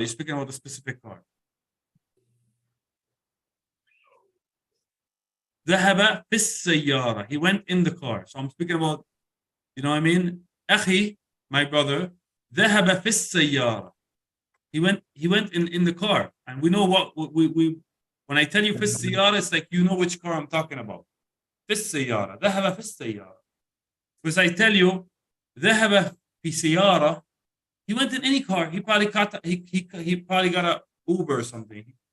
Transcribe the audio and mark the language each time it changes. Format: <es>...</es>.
<en>You're speaking about a specific car.</en> <ar>ذهب في السيارة.</ar> <en>He went in the car. So I'm speaking about, you know what I mean?</en> <ar>أخي,</ar> <en>my brother,</en> <ar>ذهب في السيارة.</ar> <en>He went in the car. And we know what we when I tell you</en> <ar>في السيارة,</ar> <en>it's like you know which car I'm talking about.</en> <ar>في السيارة. ذهب في السيارة.</ar> <en>Because I tell you</en> <ar>ذهب في سيارة,</ar> <en>he went in any car. He probably got he probably got a Uber or something.</en>